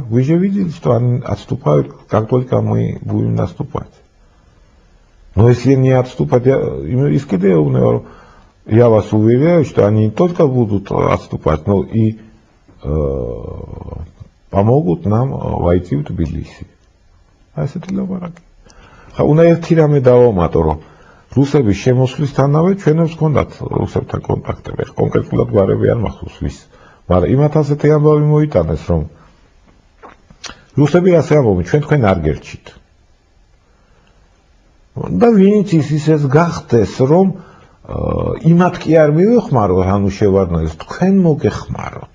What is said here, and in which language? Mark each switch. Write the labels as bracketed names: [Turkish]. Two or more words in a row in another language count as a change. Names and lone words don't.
[Russian] Вы же видели, что они отступают, как только мы будем наступать. Но если не отступать, я вас уверяю, что они не только будут отступать, но и помогут нам войти в Тбилиси. А это для бараки. [Georgian] უნდა ერთი რამე დავამატო, რომ რუსების შემოსვლისთანავე ჩვენებს ჰქონდათ რუსებთან კონტაქტები. კონკრეტულად გვარები არ მახსოვს ვის. მაგრამ იმათ ასეთი ამბავი მოიტანეს, რომ რუსები ასე ამბობენ, ჩვენ თქვენ არ გერჩით. და ვინც ისეს გახდეს, რომ იმათ კი არ მივეხმაროთ, ანუ შევარდნილს, თქვენ მოგეხმაროთ.